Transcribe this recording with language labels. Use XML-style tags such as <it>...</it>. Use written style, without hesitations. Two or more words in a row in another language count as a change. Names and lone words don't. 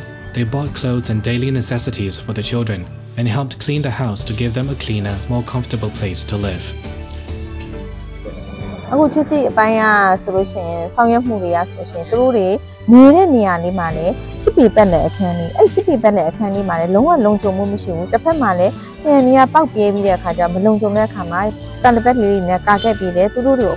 <en>They bought clothes and daily necessities for the children and helped clean the house to give them a cleaner, more comfortable place to live.</en> <my>အခုချစ်ချစ်အပိုင်းကဆိုလို့ရှိရင်ဆောင်ရွက်မှုတွေကဆိုလို့ရှိရင်သူတို့တွေနေတဲ့နေရာလေးမှာလည်းရှစ်ပီပတ်တဲ့အခန်းလေးအဲ့ရှစ်ပီပတ်တဲ့အခန်းလေးမှာလည်းလုံးဝလုံ ခြုံမှုမရှိဘူးတစ်ဖက်မှာလည်းပြန်နေရပေါက်ပြဲပြီးတဲ့အခါကျမလုံခြုံတဲ့အခါမှာတန်တပတ်လေးနဲ့ကာခဲ့ပြီးတယ်သူတို့တွေကိုအ</my>